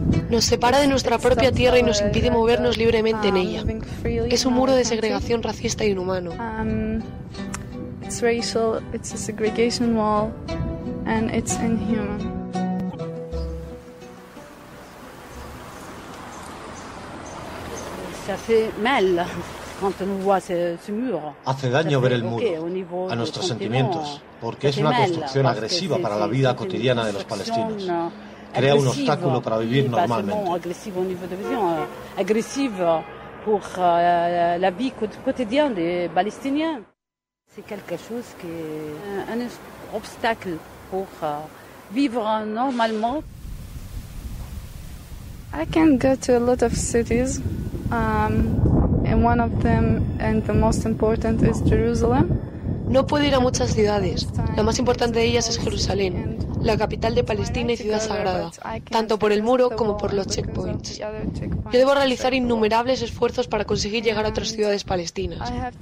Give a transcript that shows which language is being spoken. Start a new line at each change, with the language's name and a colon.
Spanish: Nos separa de nuestra propia tierra y nos impide movernos libremente en ella. Es un muro de segregación racista e inhumano.
English: It's racial, it's a segregation wall, and it's inhuman.
French: Ça fait mal quand on voit ce mur.
Spanish: Hace daño ver el muro, a nuestros sentimientos, porque es una construcción agresiva para la vida cotidiana de los palestinos. Crea un obstáculo para vivir normalmente. Agresivo
French: au niveau de vision,
Spanish: agresivo
French: pour la vie quotidienne des Palestiniens. C'est quelque chose qui est un obstacle pour vivre normalement.
English: I can go to a lot of cities. And one of them and the most important is Jerusalem.
Spanish: No puedo ir a muchas ciudades. La más importante de ellas es Jerusalén, la capital de Palestina y ciudad sagrada, tanto por el muro como por los checkpoints. Yo debo realizar innumerables esfuerzos para conseguir llegar a otras ciudades palestinas.